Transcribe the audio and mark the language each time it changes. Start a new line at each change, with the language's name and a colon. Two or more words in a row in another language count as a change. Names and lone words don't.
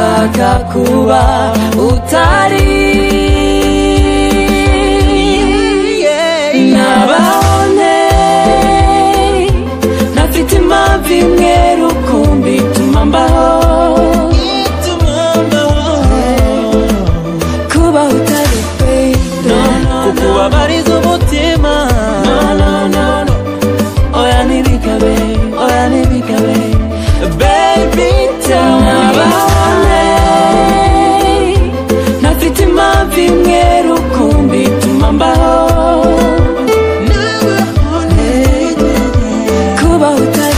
Kinyarwanda: sinshaka kuba utari nabone nafite impamvu imwe rukumbi ituma mbaho kuba utari kukubabariza umutima oya ntibikabe oya ntibikabe
English: baby tell me
Kinyarwanda: nabone nafite impamvu imwe rukumbi ituma mbaho kuba utari